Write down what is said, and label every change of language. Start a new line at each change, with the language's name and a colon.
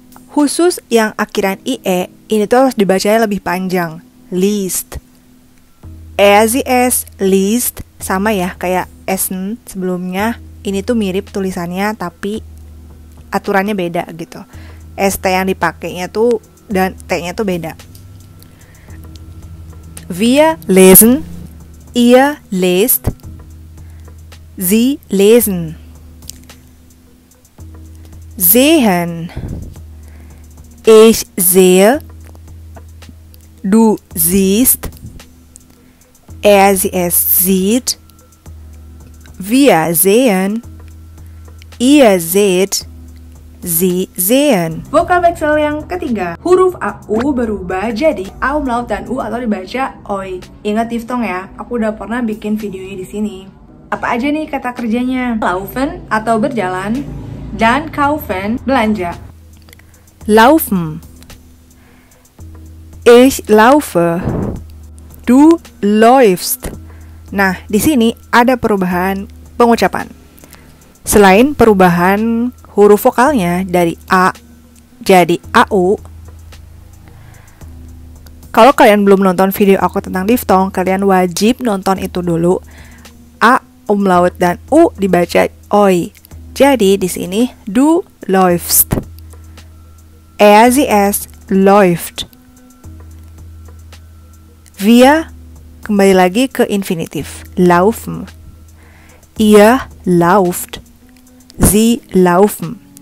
Indonesian: Khusus yang akhiran IE, ini tuh harus dibacanya lebih panjang.
German: Liest. Sie es liest,
Indonesian: sama ya kayak essen sebelumnya. Ini tuh mirip tulisannya tapi aturannya beda gitu. ST yang dipakainya tuh dan T-nya tuh beda.
German: Wir lesen, ihr lest, sie lesen. Sehen, ich sehe, du siehst, sie es sieht, wir sehen, ihr seht, sie sehen.
Indonesian: Vokal vexel yang ketiga, huruf AU berubah jadi A umlaut dan U atau dibaca OI. Ingat diftong ya, aku udah pernah bikin videonya di sini. Apa aja nih kata kerjanya? Laufen atau berjalan, dan kaufen belanja.
German: Laufen, ich laufe, du läufst.
Indonesian: Nah, di sini ada perubahan pengucapan. Selain perubahan huruf vokalnya dari A jadi AU, kalau kalian belum nonton video aku tentang diftong, kalian wajib nonton itu dulu. A umlaut dan U dibaca OI. Jadi di sini
German: du läufst, sie es läuft.
Indonesian: Wir kembali lagi ke infinitif, laufen.
German: Ihr lauft, sie laufen.